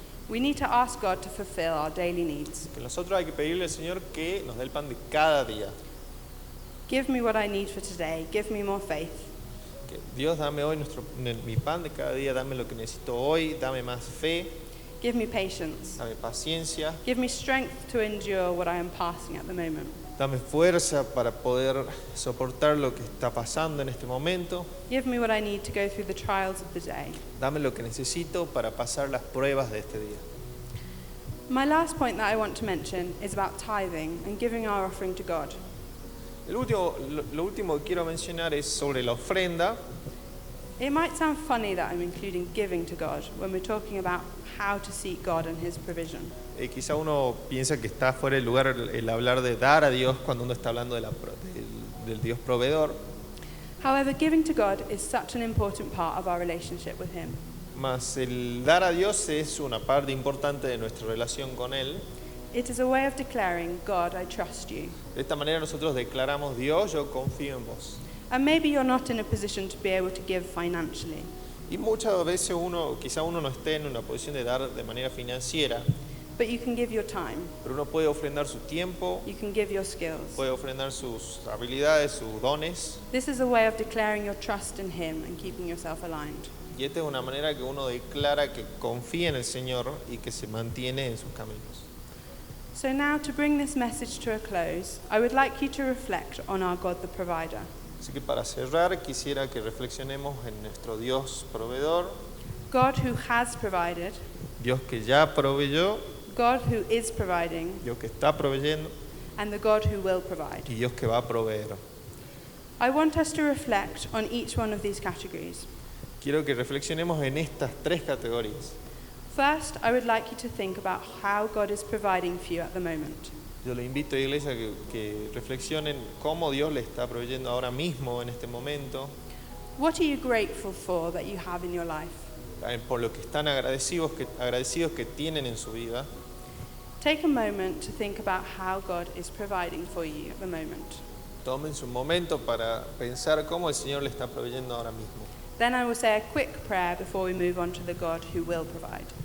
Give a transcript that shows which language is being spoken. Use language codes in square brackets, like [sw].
[en] We need to ask God to fulfill our daily needs. [es] Que nosotros hay que pedirle al Señor que nos dé el pan de cada día. [en] Give me what I need for today. Give me more faith. [es] Que Dios, dame hoy mi pan de cada día, dame lo que necesito hoy, dame más fe, [en] Give me patience. [es] dame paciencia, [en] Give me strength to endure what I am passing at the moment. [es] dame fuerza para poder soportar lo que está pasando en este momento, [en] Give me what I need to go through the trials of the day. [es] dame lo que necesito para pasar las pruebas de este día. [en] My last point that I want to mention is about tithing and giving our offering to God. [es] Lo último que quiero mencionar es sobre la ofrenda. [en] It might sound funny that I'm including giving to God when we're talking about how to seek God and His provision. [es] Quizá uno piensa que está fuera de lugar el hablar de dar a Dios cuando uno está hablando del Dios proveedor. [en] However, giving to God is such an important part of our relationship with Him. [es] Mas el dar a Dios es una parte importante de nuestra relación con Él. [en] It is a way of declaring, God, I trust you. [es] De esta manera nosotros declaramos, Dios, yo confío en vos. [en] And maybe you're not in a position to be able to give financially, [es] Y muchas veces quizá uno no esté en una posición de dar de manera financiera, [en] but you can give your time, [es] pero uno puede ofrendar su tiempo, [en] you can give your skills. [es] puede ofrendar sus habilidades, sus dones. [en] This is a way of declaring your trust in Him and keeping yourself aligned. [es] Y esta es una manera que uno declara que confía en el Señor y que se mantiene en sus caminos. [en] So now, to bring this message to a close, I would like you to reflect on our God the provider. [es] Así que para cerrar quisiera que reflexionemos en nuestro Dios proveedor, [en] God who has provided, [es] Dios que ya proveyó, [en] God who is providing, [es] Dios que está proveyendo [en] and the God who will provide. [es] y Dios que va a proveer. [en] I want us to reflect on each one of these categories. [es] Quiero que reflexionemos en estas tres categorías. [en] First, I would like you to think about how God is providing for you at the moment. [es] Yo le invito a la iglesia que reflexionen cómo Dios le está proveyendo ahora mismo, en este momento, [en] What are you grateful for that you have in your life? [es] por lo que están agradecidos que tienen en su vida. [en] Take a moment to think about how God is providing for you at the moment. [es] Tomen su momento para pensar cómo el Señor le está proveyendo ahora mismo. [en] Then I will say a quick prayer before we move on to the God who will provide.